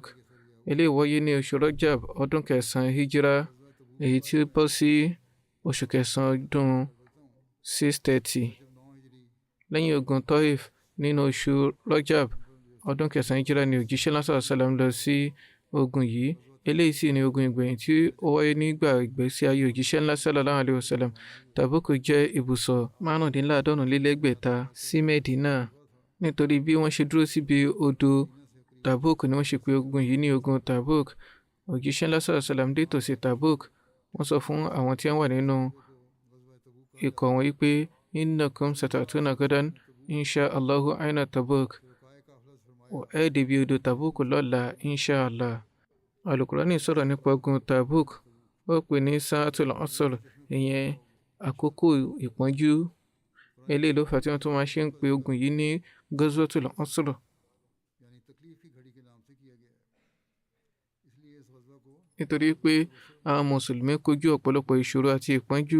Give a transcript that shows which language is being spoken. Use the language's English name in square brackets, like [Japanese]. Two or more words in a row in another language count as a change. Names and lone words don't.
[Yoruba] Eléyìí wáyé ní oṣù Rajab ọdún kẹsàn-án hijira, èyí tí ó bọ́ sí oṣù kẹsàn-án ọdún 630 lẹ́yìn ogun Taif. Nínú oṣù Rajab ọdún kẹsàn-án hijira ni òjíṣẹ́ lásán sálàm lọ sí ogun yìí. Eléyìí sì ni ogun ìgbẹ̀yìn tí ó wáyé nígbà ìgbésí ayé òjíṣẹ́ ńlá [Arabic] صلى الله عليه وسلم. [Yoruba] Tabuk jẹ́ ibùsọ̀ 95 sí Medina. Nítorí bí wọ́n ṣe dúró síbi odò Tabuk ni wọ́n ṣe pè ogun yìí ní ogun Tabuk. Òjíṣẹ́ ńlá [Arabic] صلى الله عليه وسلم [Yoruba] dé tòsí Tabuk. Wọ́n sọ fún àwọn tí wọ́n wà nínú ikọ̀ wọn wípé [Arabic] إنكم ستأتون غدا إن شاء الله عين تبوك. [Yoruba] Ẹ débi odò Tabuk lọ́la [Arabic] إن شاء الله. [Yoruba] Al-Qur'ani sọ̀rọ̀ nípa ogun Tabuk. Ó pè ní Sa'atul Asr, ìyẹn àkókò ìpọ́njú. Eléyìí ló fà tí wọ́n tún máa ṣe ń pe ogun yìí ní Ghazwatul Asr. Nítorí pé àwọn mùsùlùmí kojú ọ̀pọ̀lọpọ̀ ìṣòro àti ìpọ́njú.